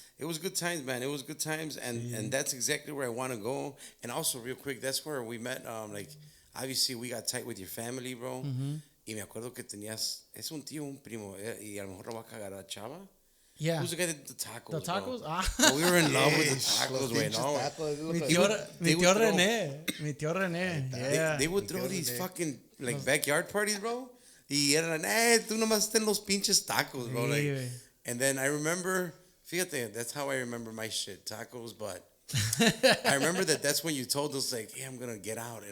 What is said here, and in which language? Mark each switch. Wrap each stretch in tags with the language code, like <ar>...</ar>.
<en>It was good times, man. It was good times, and that's exactly where I want to go. And also, real quick, that's where we met. Like, obviously, we got tight with your family, bro.</en> <es>Y me acuerdo que tenías, es un tío, un primo, y a lo mejor lo va a cagar a Chava.</es> <en>Yeah. Who's the guy that did the tacos? The tacos? Bro? Ah. We were in love with the tacos, güey. No.</en> <es>Mi tío René. Yeah.</es> <en>They would throw these fucking like backyard parties, bro.</en> <es>Y eran, tú nomás ten los pinches tacos,</es> <en>bro. Like, and then I remember,</en> <es>fíjate,</es> <en>that's how I remember my shit, tacos, but I remember that's when you told us, like, hey, I'm going to get out.</en>